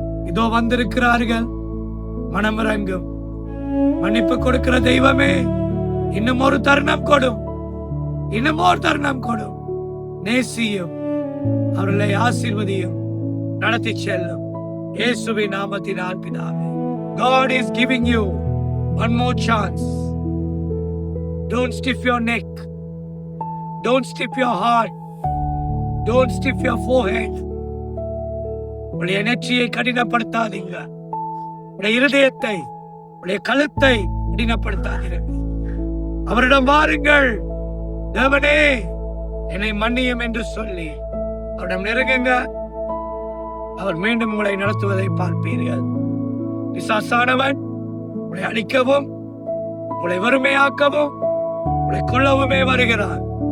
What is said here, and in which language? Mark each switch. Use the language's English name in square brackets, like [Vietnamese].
[Tamil] இதோ வந்திருக்கிறார்கள், மனமிறங்கும். மன்னிப்பு கொடுக்கிற தெய்வமே, இன்னும் ஒரு தருணம் கொடும், இன்னும் ஒரு தருணம் கொடும். நேசியும், அவர்களை ஆசீர்வதியும், நடத்தி செல்லும். இயேசுவின் நாமத்தினால் பிதாவே. [English] God is giving you one more chance. Don't stiff your neck. Don't stiff your heart. Don't stiff your forehead. [Tamil] உடைய நெற்றியை கடினப்படுத்தாதீங்க. உடைய இருதயத்தை, உடைய கழுத்தை கடினப்படுத்தாதீர்கள். அவரிடம் வாருங்கள். தேவனே, என்னை மன்னியும் என்று சொல்லி அவரிடம் நெருங்குங்க. அவர் மீண்டும் உங்களை நடத்துவதை பார்ப்பீர்கள். பிசாசானவன் உங்களை அழிக்கவும், உங்களை வறுமையாக்கவும், உங்களை கொல்லவுமே வருகிறார்.